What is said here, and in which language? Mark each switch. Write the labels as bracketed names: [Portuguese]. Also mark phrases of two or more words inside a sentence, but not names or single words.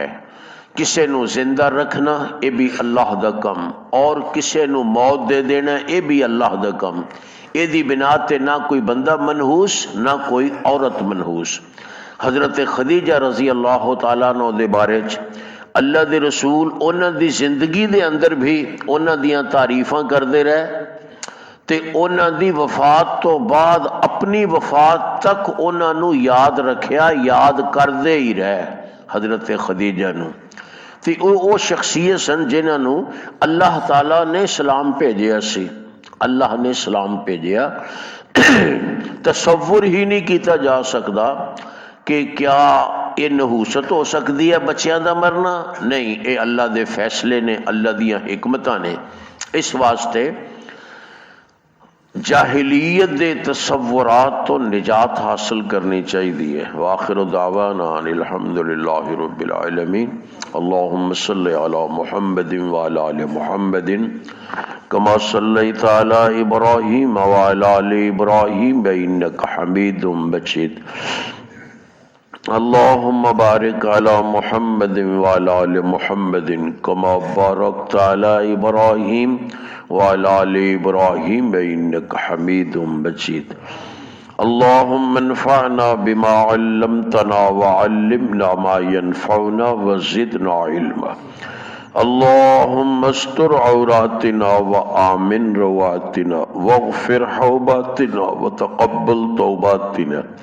[Punjabi] کسے نو زندہ رکھنا یہ بھی اللہ دا کم، اور کسے نو موت دے دینا یہ بھی اللہ دا کم۔ یہ دی بنا تے نہ کوئی بندہ منحوس نہ کوئی عورت منحوس۔ حضرت خدیجہ [Arabic] رضی اللہ تعالیٰ عنہ [Punjabi] دے بارے چ اللہ دے رسول انہاں دی زندگی دے اندر بھی انہاں دیاں تعریفاں کردے رہے، تے انہاں دی وفات تو بعد اپنی وفات تک انہاں نو یاد رکھیا، یاد کردے ہی رہے حضرت خدیجہ نو۔ تے او شخصیت سن جنہاں نو اللہ تعالیٰ نے سلام بھیجیا سی، اللہ نے سلام بھیجیا۔ [Urdu] تصور ہی نہیں کیتا جا سکتا کہ کیا یہ نحوست ہو سکتی ہے [Punjabi] بچیاں دا مرنا؟ نہیں، اے اللہ دے فیصلے نے، اللہ دیاں حکمتاں نے۔ اس واسطے جاہلیت دے تصورات تو نجات حاصل کرنی چاہیے۔ [Arabic] وآخر دعوانا ان الحمدللہ رب العالمین۔ اللہم صلی علی محمد وعلی آل محمد کما صلیت علی ابراہیم وعلی آل ابراہیم انک حمید مجید۔ اللہم بارک علی محمد وعلی آل محمد کما بارکت علی ابراہیم وعلی آل ابراہیم انک حمید مجید۔ اللہم انفعنا بما علمتنا وعلمنا ما ينفعنا وزدنا علما۔ اللہم استر عوراتنا وآمن رواتنا واغفر حوباتنا وتقبل توباتنا۔